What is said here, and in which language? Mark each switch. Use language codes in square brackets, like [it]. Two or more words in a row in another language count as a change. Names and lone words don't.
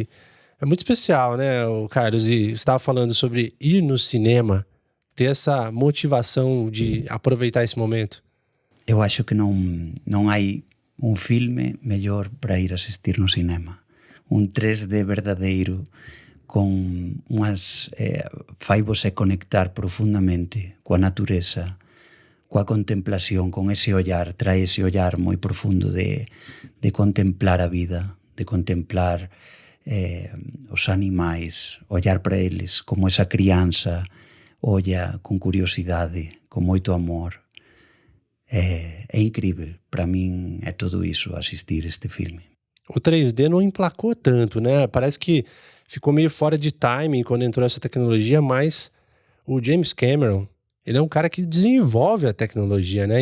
[pt] É muito especial, né, Carlos? E você estava falando sobre ir no cinema, ter essa motivação de aproveitar esse momento. Eu acho que não há um filme melhor para ir assistir no cinema. Um 3D verdadeiro com faz você conectar profundamente com a natureza, com a contemplación, [gl] con ese ollar, trae ese ollar moi profundo de contemplar a vida, de contemplar os animais, ollar para eles como esa crianza, [pt] olha com curiosidade, com muito amor. É incrível. Para mim é tudo isso, assistir este filme. O 3D não emplacou tanto, né? Parece que ficou meio fora de timing quando entrou essa tecnologia, mas o James Cameron, ele é um cara que desenvolve a tecnologia, né?